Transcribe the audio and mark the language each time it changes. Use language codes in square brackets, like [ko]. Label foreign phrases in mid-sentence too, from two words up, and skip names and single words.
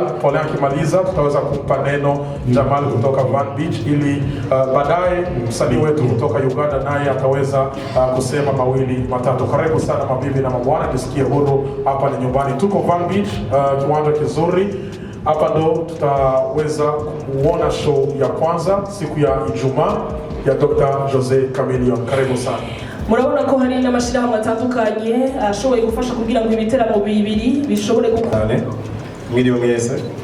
[sw] Paulin akimaliza tutaweza kumpa neno Jamal kutoka Van Beach ili baadaye msanii wetu kutoka Uganda naye ataweza kusema mawili matatu. Karibu sana mabibi na mabwana, jisikie huru, hapa ni nyumbani. Tuko Van Beach, kiwanja kizuri. Hapa ndo tutaweza kuona show ya kwanza siku ya Ijumaa ya Dr. Jose Chameleone. Karibu sana. [rn] Murabona ko hari n'amashirahamwe atandukanye ashoboye gufasha kugira ngo ibiteramo bibiri bishobore gukora. Mwiriwe mwese.